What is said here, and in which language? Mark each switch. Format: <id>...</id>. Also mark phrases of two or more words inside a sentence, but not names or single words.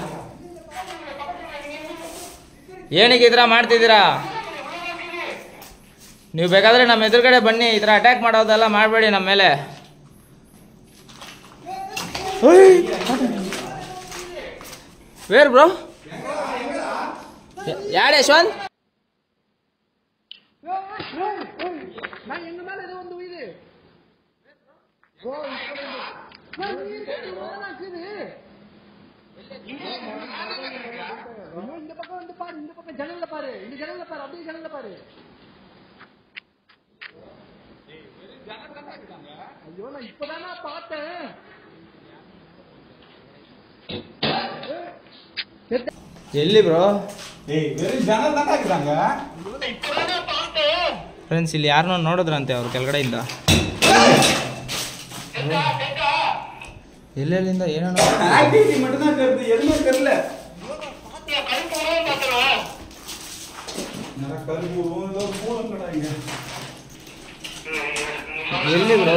<kn>ಏನಕ್ಕೆ ಈ ಥರ ಮಾಡ್ತಿದ್ದೀರಾ? ನೀವು ಬೇಕಾದರೆ ನಮ್ಮ ಎದುರುಗಡೆ ಬನ್ನಿ, ಈ ಥರ ಅಟ್ಯಾಕ್ ಮಾಡೋದೆಲ್ಲ ಮಾಡಬೇಡಿ ನಮ್ಮ ಮೇಲೆ.</kn> <en>where bro?</en> <kn>ಯಾರು ಯಶವಂತ್?</kn> <ta>இந்த பக்கம் வந்து பாரு, இந்த பக்கம் ஜன்னல்ல பாரு, இந்த ஜன்னல்ல பாரு, அப்படியே ஜன்னல்ல பாரு. ஐயோ நான் இப்பதானா பார்த்தேன்.</ta> <kn>ಎಲ್ಲಿ ಬ್ರೋ? ಜನ ಹಾಕಿದಂಗ ಫ್ರೆಂಡ್ಸ್ ಇಲ್ಲಿ ಯಾರನ್ನೋ ನೋಡಿದ್ರಂತೆ ಅವ್ರು ಕೆಳಗಡೆಯಿಂದ. ಎಲ್ಲೆಲ್ಲಿಂದ ಏನೋ ಎಲ್ಲಿ ಬ್ರೋ?</kn>